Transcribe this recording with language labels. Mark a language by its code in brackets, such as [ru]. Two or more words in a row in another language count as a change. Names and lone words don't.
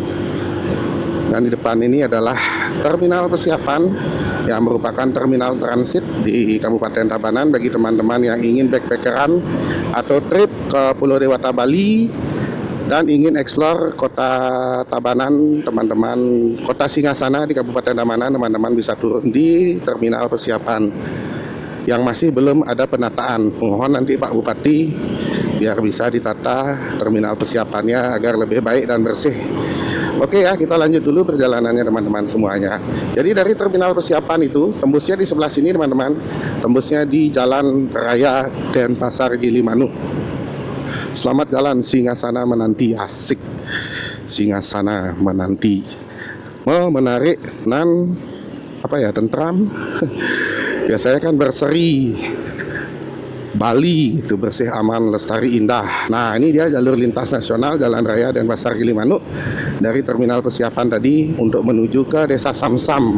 [id] Dan di depan ini adalah terminal persiapan yang merupakan terminal transit di Kabupaten Tabanan bagi teman-teman yang ingin backpackeran atau trip ke Pulau Dewata Bali dan ingin eksplor Kota Tabanan, teman-teman, Kota Singasana di Kabupaten Tabanan, teman-teman bisa turun di terminal persiapan yang masih belum ada penataan. Mohon nanti Pak Bupati biar bisa ditata terminal persiapannya agar lebih baik dan bersih. Oke ya, kita lanjut dulu perjalanannya teman-teman semuanya. Jadi dari terminal persiapan itu tembusnya di sebelah sini, teman-teman. Tembusnya di Jalan Raya Denpasar Gilimanuk. Selamat jalan Singasana menanti, asik. Singasana menanti. Menarik nan tentram. Biasanya kan berseri. Bali itu bersih, aman, lestari, indah. Nah ini dia jalur lintas nasional Jalan Raya Denpasar Gilimanuk dari terminal persiapan tadi untuk menuju ke Desa Samsam.